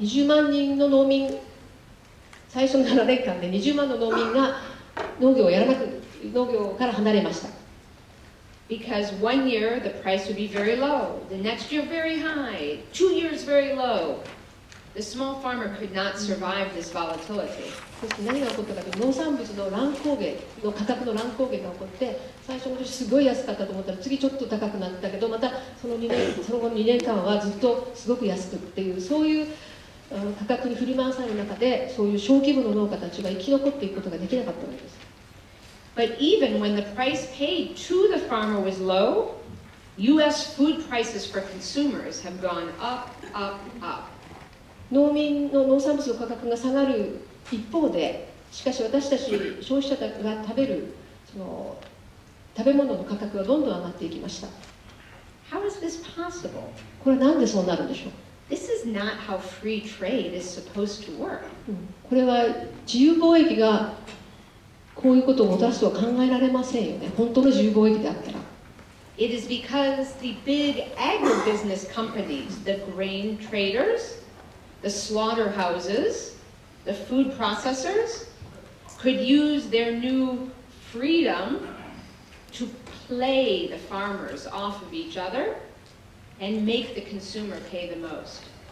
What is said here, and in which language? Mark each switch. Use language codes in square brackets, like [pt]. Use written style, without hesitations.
[ja] 20万人の農民、最初の7年間で20万の農民が農業から離れました。 [en] Because 1 year the price would be very low, the next year very high, 2 years very low. The small farmer could not survive this volatility. [ja] そして何が起こったかというと、農産物の乱高下の価格の乱高下が起こって、最初の年すごい安かったと思ったら次ちょっと高くなったけど、またその後の2年間はずっとすごく安くっていう、そういう価格に振り回される中で、そういう小規模の農家たちが生き残っていくことができなかったわけです。 [en] But even when the price paid to the farmer was low, U.S. food prices for consumers have gone up, up, up. [ja] 農民の農産物の価格が下がる一方で、しかし私たち消費者が食べるその食べ物の価格はどんどん上がっていきました。 [en] How is this possible? [ja] これはなんでそうなるんでしょう。 [en] This is not how free trade is supposed to work. [ja] これは自由貿易がこういうことをもたらすとは考えられませんよね。本当の自由貿易であったら。 [en] It is because the big agribusiness companies, the grain traders, the slaughterhouses, the food processors, could use their new freedom to play the farmers off of each other and make the consumer pay the most.